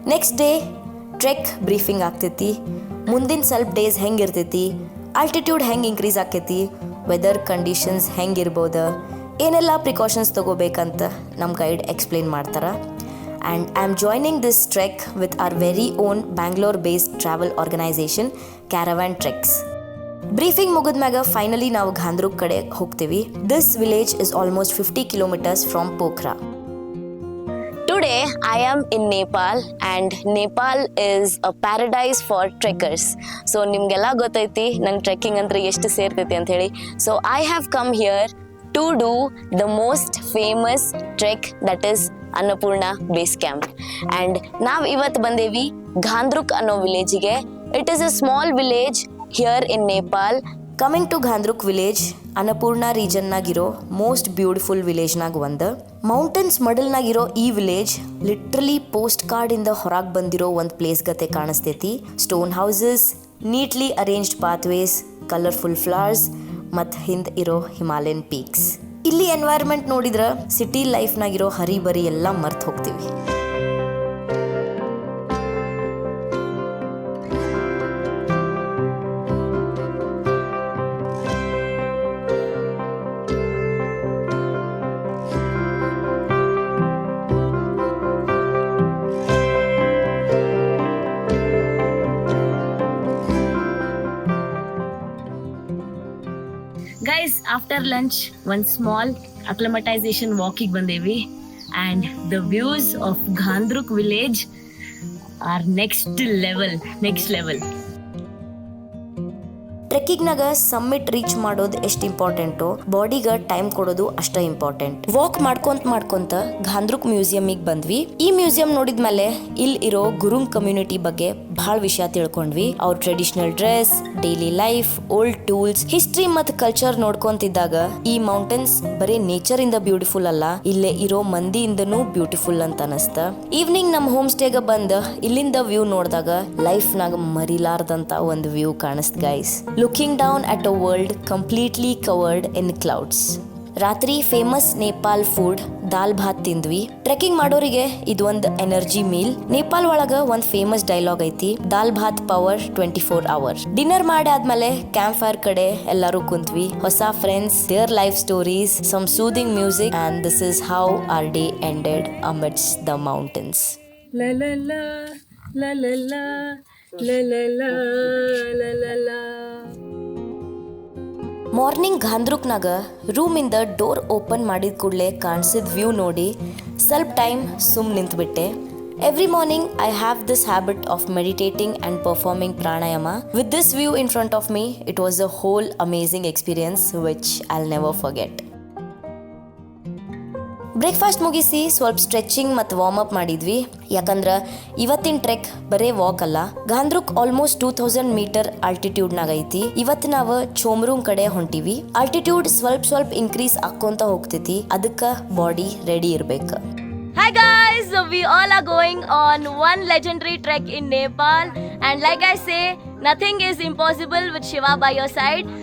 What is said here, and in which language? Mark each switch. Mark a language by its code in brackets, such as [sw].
[kn] Next day trek briefing ಆಗ್ತೈತಿ. ಮುಂದಿನ ಸ್ವಲ್ಪ ಡೇಸ್ ಹೆಂಗೆ ಇರ್ತೈತಿ, ಆಲ್ಟಿಟ್ಯೂಡ್ ಹೆಂಗೆ ಇನ್ಕ್ರೀಸ್ ಆಕೈತಿ, ವೆದರ್ ಕಂಡೀಷನ್ಸ್ ಹೆಂಗಿರ್ಬೋದು, ಏನೆಲ್ಲ ಪ್ರಿಕಾಷನ್ಸ್ ತೊಗೋಬೇಕಂತ ನಮ್ಮ ಗೈಡ್ ಎಕ್ಸ್ಪ್ಲೇನ್ ಮಾಡ್ತಾರೆ. [en] And I am joining this trek with our very own Bangalore based travel organisation Caravan Treks. [kn] Briefing ಮುಗಿದ್ಮ್ಯಾಗ finally ನಾವು ಘಾಂದ್ರುಕ್ ಕಡೆ ಹೋಗ್ತೀವಿ. [en] This village is almost 50 kilometers from Pokhara. Today I am in Nepal and Nepal is a paradise for trekkers. [kn] So ನಿಮಗೆಲ್ಲ ಗೊತ್ತೈತಿ ನಂಗೆ trekking ಅಂದ್ರೆ ಎಷ್ಟು ಸೇರ್ತೈತಿ ಅಂತ ಹೇಳಿ. [en] So I have come here to do the most famous trek, that is Annapurna Base Camp. [kn] And ನಾವು ಇವತ್ತು ಬಂದೇವಿ ಘಾಂದ್ರುಕ್ ಅನ್ನೋ ವಿಲೇಜಿಗೆ. [en] It is a small village here in Nepal. Coming to Ghandruk village [kn] Annapurna ರೀಜನ್ನಾಗಿರೋ most beautiful ವಿಲೇಜ್ನಾಗ ಒಂದು. Mountains ಮಡಲ್ನಾಗಿರೋ ಈ village literally post ಕಾರ್ಡಿಂದ ಹೊರಗೆ ಬಂದಿರೋ ಒಂದು place ಗತೆ ಕಾಣಿಸ್ತೈತಿ. Stone houses, neatly arranged pathways, colourful flowers ಮತ್ತು ಹಿಂದೆ ಇರೋ ಹಿಮಾಲಯನ್ ಪೀಕ್ಸ್. ಇಲ್ಲಿ ಎನ್ವೈರ್ಮೆಂಟ್ ನೋಡಿದ್ರೆ ಸಿಟಿ ಲೈಫ್ನಾಗಿರೋ ಹರಿಬರಿ ಎಲ್ಲ ಮರ್ತು ಹೋಗ್ತೀವಿ. [en] Guys, after lunch, one small acclimatization walking [kn] ಬಂದೇವಿ [en] and the views of Ghandruk village are next level. [kn] ಟ್ರೆಕ್ಕಿಂಗ್ನಾಗ summit reach ಮಾಡೋದು ಎಷ್ಟು ಇಂಪಾರ್ಟೆಂಟು, ಬಾಡಿಗೆ ಟೈಮ್ ಕೊಡೋದು ಅಷ್ಟ ಇಂಪಾರ್ಟೆಂಟ್. ವಾಕ್ ಮಾಡ್ಕೊಂತ ಘಾಂದ್ರುಕ್ ಮ್ಯೂಸಿಯಮಿಗೆ ಬಂದ್ವಿ. ಈ ಮ್ಯೂಸಿಯಂ ನೋಡಿದ್ಮೇಲೆ ಇಲ್ಲಿ ಇರೋ ಗುರುಂಗ್ ಕಮ್ಯುನಿಟಿ ಬಗ್ಗೆ ಬಹಳ ವಿಷಯ ತಿಳ್ಕೊಂಡ್ವಿ. ಅವ್ರ traditional dress, daily life, old tools, history ಮತ್ತು ಕಲ್ಚರ್ ನೋಡ್ಕೊಂತಿದ್ದಾಗ ಈ ಮೌಂಟೇನ್ಸ್ ಬರೀ ನೇಚರ್ ಇಂದ ಬ್ಯೂಟಿಫುಲ್ ಅಲ್ಲ, ಇಲ್ಲೇ ಇರೋ ಮಂದಿಯಿಂದನೂ ಬ್ಯೂಟಿಫುಲ್ ಅಂತ ಅನಸ್ತ. ಈವ್ನಿಂಗ್ ನಮ್ಮ ಹೋಮ್ ಸ್ಟೇಗೆ ಬಂದ ಇಲ್ಲಿಂದ ವ್ಯೂ ನೋಡಿದಾಗ ಲೈಫ್ನಾಗ ಮರಿಲಾರ್ದಂತ ಒಂದು ವ್ಯೂ ಕಾಣಿಸ್ತ guys. [en] Looking down at a world completely covered in clouds. [kn] ರಾತ್ರಿ ಫೇಮಸ್ ನೇಪಾಲ್ ಫುಡ್ ದಾಲ್ ಭಾತ್ ತಿಂದ್ವಿ. ಟ್ರೆಕ್ಕಿಂಗ್ ಮಾಡೋರಿಗೆ ಇದು ಒಂದು ಎನರ್ಜಿ ಮೀಲ್. ನೇಪಾಲ್ ಒಳಗ ಒಂದು ಫೇಮಸ್ ಡೈಲಾಗ್ ಐತಿ, ದಾಲ್ ಭಾತ್ ಪವರ್ 24 hours. ಡಿನ್ನರ್ ಮಾಡಿ ಆದ್ಮೇಲೆ ಕ್ಯಾಂಪ್ ಫೈರ್ ಕಡೆ ಎಲ್ಲರೂ ಕುಂತ್ವಿ. ಹೊಸ friends, [en] Their life stories, some soothing music, and this is how our day ended amidst the mountains. La la la la la la la la la la la la. [kn] Morning ಘಾಂದ್ರುಕ್ನಾಗ ರೂಮಿಂದ door open ಮಾಡಿದ ಕೂಡಲೇ ಕಾಣಿಸಿದ view ನೋಡಿ ಸ್ವಲ್ಪ time ಸುಮ್ ನಿಂತ್ಬಿಟ್ಟೆ. [en] Every morning I have this habit of meditating and performing pranayama. With this view in front of me, it was a whole amazing experience which I'll never forget. [kn] Breakfast ಮುಗಿಸಿ ಸ್ವಲ್ಪ stretching ಮತ್ತು warm up ಮಾಡಿದ್ವಿ. ಯಾಕಂದ್ರೆ ಇವತ್ತಿನ trek ಬರೇ walk ಅಲ್ಲ, ಘಾಂದ್ರುಕ್ almost 2000 metre ಆಲ್ಟಿಟ್ಯೂಡ್ನಾಗ ಐತಿ. ಇವತ್ತು ನಾವು ಚೋಮ್ರೂಮ್ ಕಡೆ ಹೊಂಟಿವಿ. ಆಲ್ಟಿಟ್ಯೂಡ್ ಸ್ವಲ್ಪ ಇನ್ಕ್ರೀಸ್ ಆಕ್ಕೊಂತ ಹೋಗ್ತೈತಿ, ಅದಕ್ಕೆ ಬಾಡಿ ರೆಡಿ ಇರ್ಬೇಕು. [en] Hi guys, so we all are going on one legendary trek in Nepal, and like I say, nothing is impossible with Shiva by your side.